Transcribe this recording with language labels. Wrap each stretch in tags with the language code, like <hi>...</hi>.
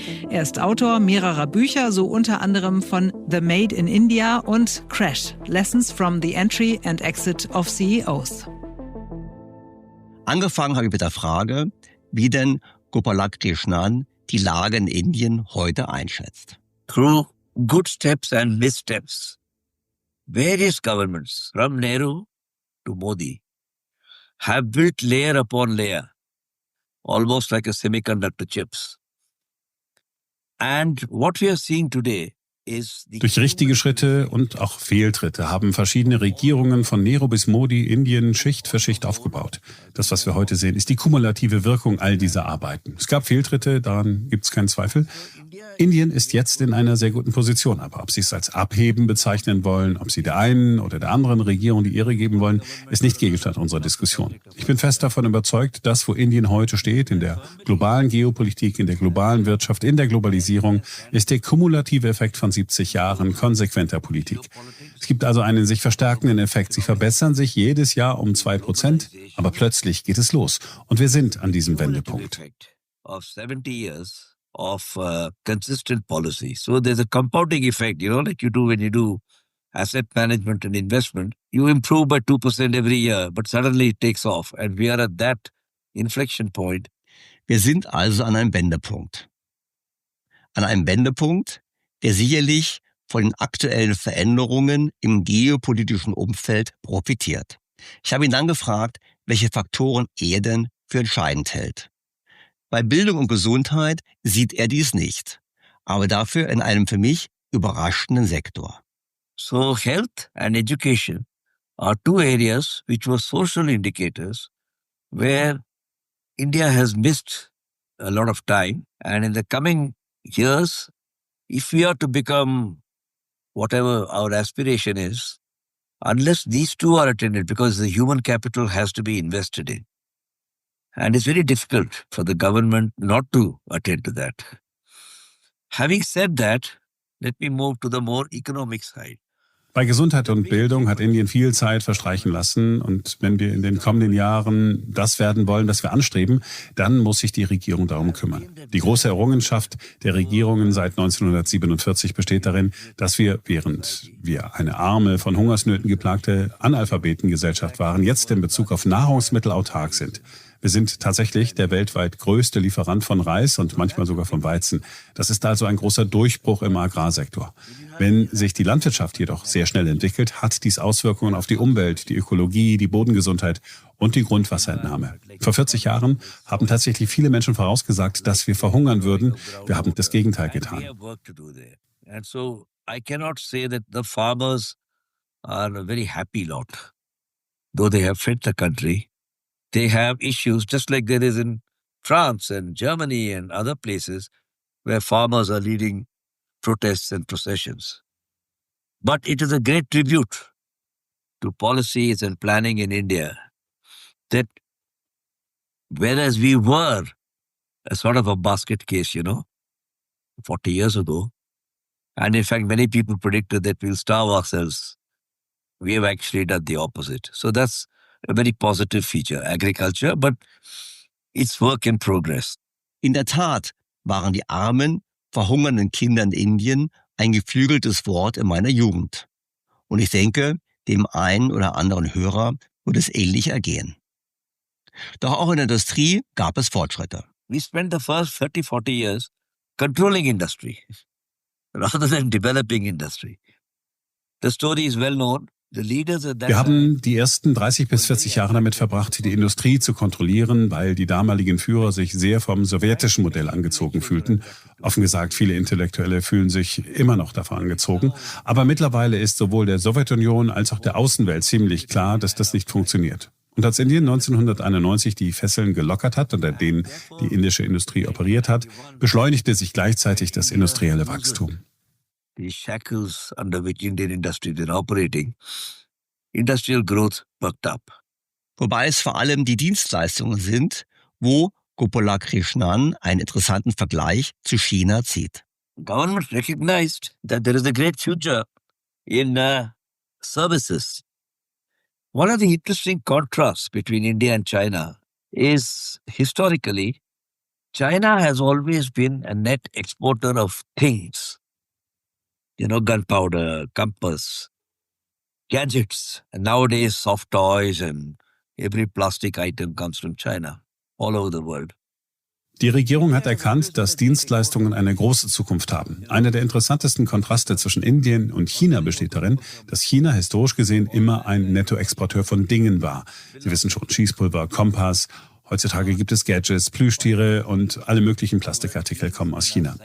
<de>Er ist Autor mehrerer Bücher, so unter anderem von The Made in India und Crash, Lessons from the Entry and Exit of CEOs. Angefangen habe ich mit der Frage, wie denn Gopalakrishnan die Lage in Indien heute einschätzt.</de> <en>Through good steps and missteps, various governments, from Nehru to Modi, have built layer upon layer, almost like a semiconductor chips. And what we are seeing today is</en> <de>durch richtige Schritte und auch Fehltritte haben verschiedene Regierungen von Nehru bis Modi Indien Schicht für Schicht aufgebaut. Das, was wir heute sehen, ist die kumulative Wirkung all dieser Arbeiten. Es gab Fehltritte, daran gibt es keinen Zweifel. Indien ist jetzt in einer sehr guten Position, aber ob Sie es als Abheben bezeichnen wollen, ob Sie der einen oder der anderen Regierung die Ehre geben wollen, ist nicht Gegenstand unserer Diskussion. Ich bin fest davon überzeugt, dass wo Indien heute steht, in der globalen Geopolitik, in der globalen Wirtschaft, in der Globalisierung, ist der kumulative Effekt von 70 Jahren konsequenter Politik. Es gibt also einen sich verstärkenden Effekt. Sie verbessern sich jedes Jahr um 2%, aber plötzlich geht es los. Und wir sind an diesem Wendepunkt.</de> <en>Of consistent policy. So there's a compounding effect, like you do when you do asset management and investment. You improve by 2% every year, but suddenly it takes off. And we are at that inflection point.</en> <de>Wir sind also an einem Wendepunkt. An einem Wendepunkt, der sicherlich von den aktuellen Veränderungen im geopolitischen Umfeld profitiert. Ich habe ihn dann gefragt, welche Faktoren er denn für entscheidend hält. Bei Bildung und Gesundheit sieht er dies nicht, aber dafür in einem für mich überraschenden Sektor.</de> <en>So health and education are two areas which were social indicators where India has missed a lot of time. And in the coming years, if we are to become whatever our aspiration is, unless these two are attended, because the human capital has to be invested in. And it's very difficult for the government not to attend to that. Having said that, let me move to the more economic side.</en> <de>Bei Gesundheit und Bildung hat Indien viel Zeit verstreichen lassen. Und wenn wir in den kommenden Jahren das werden wollen, das wir anstreben, dann muss sich die Regierung darum kümmern. Die große Errungenschaft der Regierungen seit 1947 besteht darin, dass wir, während wir eine arme, von Hungersnöten geplagte Analphabetengesellschaft waren, jetzt in Bezug auf Nahrungsmittel autark sind. Wir sind tatsächlich der weltweit größte Lieferant von Reis und manchmal sogar von Weizen. Das ist also ein großer Durchbruch im Agrarsektor. Wenn sich die Landwirtschaft jedoch sehr schnell entwickelt, hat dies Auswirkungen auf die Umwelt, die Ökologie, die Bodengesundheit und die Grundwasserentnahme. Vor 40 Jahren haben tatsächlich viele Menschen vorausgesagt, dass wir verhungern würden. Wir haben das Gegenteil getan.</de> <en>And so I cannot say that the farmers are a very happy lot. Though they have fed the country, they have issues just like there is in France and Germany and other places where farmers are leading protests and processions. But it is a great tribute to policies and planning in India that whereas we were a sort of a basket case, 40 years ago, and in fact, many people predicted that we'll starve ourselves. We have actually done the opposite. So that's a very positive feature, agriculture, but it's work in progress.</en> <de>In der Tat waren die armen, verhungernden Kinder in Indien ein geflügeltes Wort in meiner Jugend. Und ich denke, dem einen oder anderen Hörer wird es ähnlich ergehen. Doch auch in der Industrie gab es Fortschritte.</de> <en>We spent the first 30, 40 years controlling industry rather than developing industry. The story is well known.</en> <de>Wir haben die ersten 30 bis 40 Jahre damit verbracht, die Industrie zu kontrollieren, weil die damaligen Führer sich sehr vom sowjetischen Modell angezogen fühlten. Offen gesagt, viele Intellektuelle fühlen sich immer noch davon angezogen. Aber mittlerweile ist sowohl der Sowjetunion als auch der Außenwelt ziemlich klar, dass das nicht funktioniert. Und als Indien 1991 die Fesseln gelockert hat, unter denen die indische Industrie operiert hat, beschleunigte sich gleichzeitig das industrielle Wachstum.</de> <en>The shackles under which Indian industry is operating, industrial growth perked up.</en> <de>Wobei es vor allem die Dienstleistungen sind, wo Gopalakrishnan einen interessanten Vergleich zu China zieht.</de> <en>Government recognized that there is a great future in services. One of the interesting contrasts between India and China is historically, China has always been a net exporter of things. Gunpowder, compass, gadgets, and nowadays soft toys and every plastic item comes from China, all over the world.</en> <de>Die Regierung hat erkannt, dass Dienstleistungen eine große Zukunft haben. Einer der interessantesten Kontraste zwischen Indien und China besteht darin, dass China historisch gesehen immer ein Nettoexporteur von Dingen war. Sie wissen schon, Schießpulver, Kompass. Heutzutage gibt es Gadgets, Plüschtiere und alle möglichen Plastikartikel kommen aus China.</de>